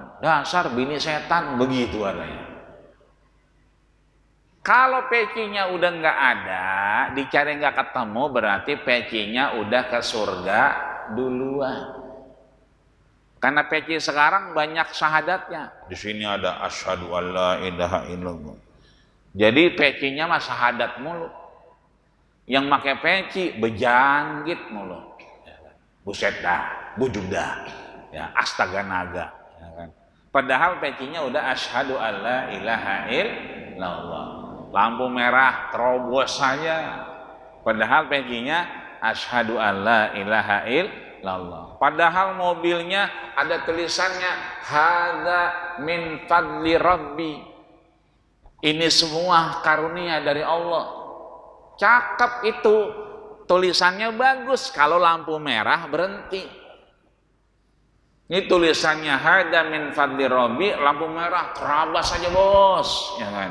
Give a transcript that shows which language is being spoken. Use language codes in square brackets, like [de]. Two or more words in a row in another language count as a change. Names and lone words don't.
[id] Dasar bini setan, begitu adanya. Kalau pecinya udah nggak ada, dicari nggak ketemu, berarti pecinya udah ke surga duluan. Karena peci sekarang banyak syahadatnya. Di sini ada [ar] أشهد أن لا إله إلا الله. [id] Jadi pecinya mah syahadat mulu. Yang pakai peci bejanggit mulu. Buset dah, bujug dah, ya astaga naga. Ya kan? Padahal pecinya udah [ar] أشهد أن لا إله إلا الله. [id] Lampu merah terobos saja. Padahal pecinya [ar] أشهد أن لا إله إلا الله. [id] Padahal mobilnya ada tulisannya [ar] هذا من فضل ربي. [id] Ini semua karunia dari Allah. Cakep itu. Tulisannya bagus. Kalau lampu merah berhenti. Ini tulisannya [ar] هذا من فضل ربي, [id] lampu merah terabas saja bos, ya kan?